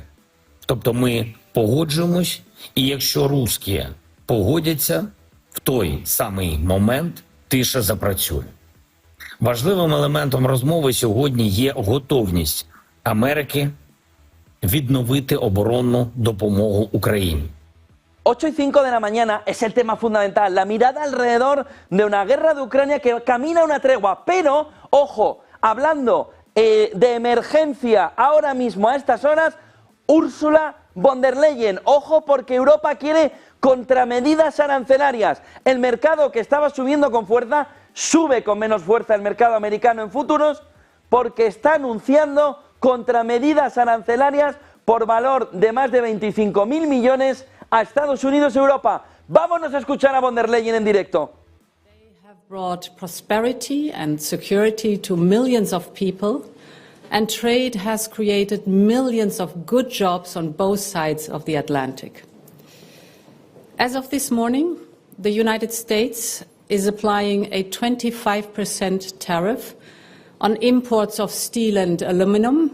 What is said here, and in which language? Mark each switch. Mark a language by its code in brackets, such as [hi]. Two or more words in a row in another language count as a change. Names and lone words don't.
[uk] Тобто ми погоджуємось, і якщо русські погодяться, в той самий момент тиша запрацює. Важливим елементом розмови сьогодні є готовність Америки відновити оборонну допомогу Україні. [es] 8:05 de la mañana es el tema fundamental, la mirada alrededor de una guerra de Ucrania que camina a una tregua, pero, ojo, hablando de emergencia ahora mismo a estas horas, Ursula von der Leyen, ojo porque Europa quiere contramedidas arancelarias. El mercado que estaba subiendo con fuerza, sube con menos fuerza el mercado americano en futuros porque está anunciando contramedidas arancelarias por valor de más de 25.000 millones a Estados Unidos y Europa. Vámonos a escuchar a von der Leyen en directo. [en] They have brought prosperity and security to millions of people, and trade has created millions of good jobs on both sides of the Atlantic. As of this morning, the United States is applying a 25% tariff on imports of steel and aluminum.